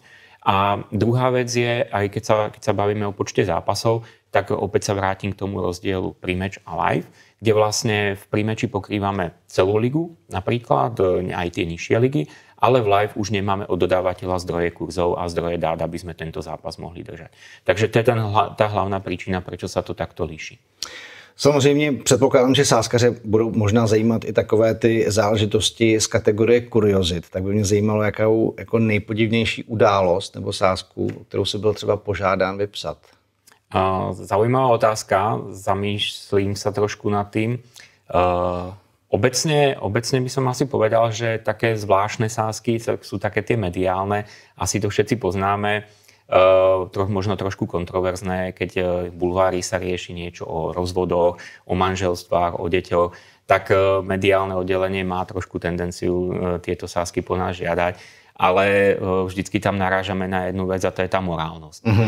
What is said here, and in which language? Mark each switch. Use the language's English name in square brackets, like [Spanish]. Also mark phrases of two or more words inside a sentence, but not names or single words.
[Slovak] A druhá vec je, aj keď sa bavíme o počte zápasov, tak opäť sa vrátim k tomu rozdielu prímeč a live, kde vlastne v prímeči pokrývame celú ligu, napríklad aj tie nižšie ligy, ale v live už nemáme od dodávateľa zdroje kurzov a zdroje dát, aby sme tento zápas mohli držať. Takže to je tá hlavná príčina, prečo sa to takto líši. [Czech] Samozřejmě předpokládám, že sázkaře budou možná zajímat i takové ty záležitosti z kategorie kuriozit. Tak by mě zajímalo, jakou jako nejpodivnější událost nebo sázku, kterou si byl třeba požádán vypsat. [Slovak] Zaujímavá otázka, zamýšlím sa trošku nad tým. Obecne by som asi povedal, že také zvláštne sázky sú také tie mediálne, asi to všetci poznáme. Možno trošku kontroverzné, keď v bulvári sa rieši niečo o rozvodoch, o manželstvách, o deťoch, tak mediálne oddelenie má trošku tendenciu tieto sázky po nás žiadať, ale vždycky tam narážame na jednu vec a to je tá morálnosť.